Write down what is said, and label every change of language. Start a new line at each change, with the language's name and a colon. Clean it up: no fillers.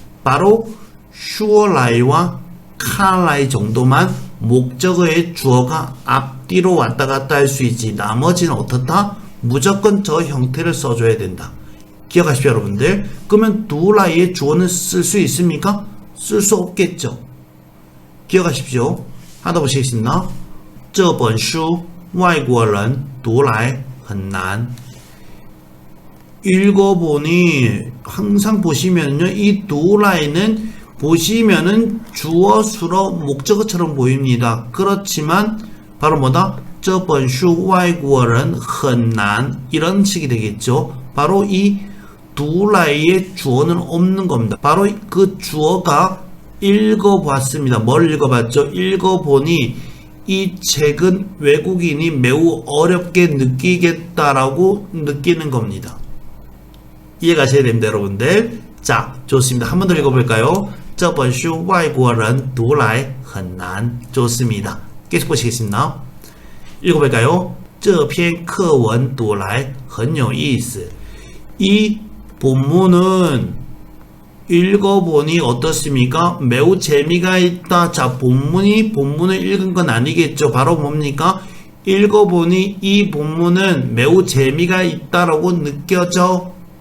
Korean: 바로 说来와 看来 정도만 목적어의 주어가 앞뒤로 왔다 갔다 할 수 있지. 나머지는 어떻다? 무조건 저 형태를 써줘야 된다. 기억하십시오, 여러분들. 그러면 读来의 주어는 쓸 수 있습니까? 쓸 수 없겠죠. 기억하십시오. 하다 보시겠습니다.
Chinese: 这本书外国人读来很难.
Korean: 읽어보니 항상 보시면요, 이 두라이는 보시면은 주어 수로 목적어처럼 보입니다. 그렇지만 바로 뭐다?
Chinese: 这本书外国人很难
Korean: 이런 식이 되겠죠. 바로 이 두라이의 주어는 없는 겁니다. 바로 그 주어가 읽어봤습니다. 뭘 읽어봤죠? 읽어보니 이 책은 외국인이 매우 어렵게 느끼겠다라고 느끼는 겁니다. 이해가셔야 됩니다, 여러분들. 자, 좋습니다. 한 번 더 읽어볼까요?
Chinese: 这本书外国人读来很难.
Korean: 좋습니다. 계속 보시겠습니다. 읽어볼까요?
Chinese: 这篇课文读来很有意思.
Korean: 이 본문은 읽어보니 어떻습니까? 매우 재미가 있다. 자, 본문을 읽은 건 아니겠죠. 바로 뭡니까? 읽어보니 이 본문은 매우 재미가 있다라고 느껴져.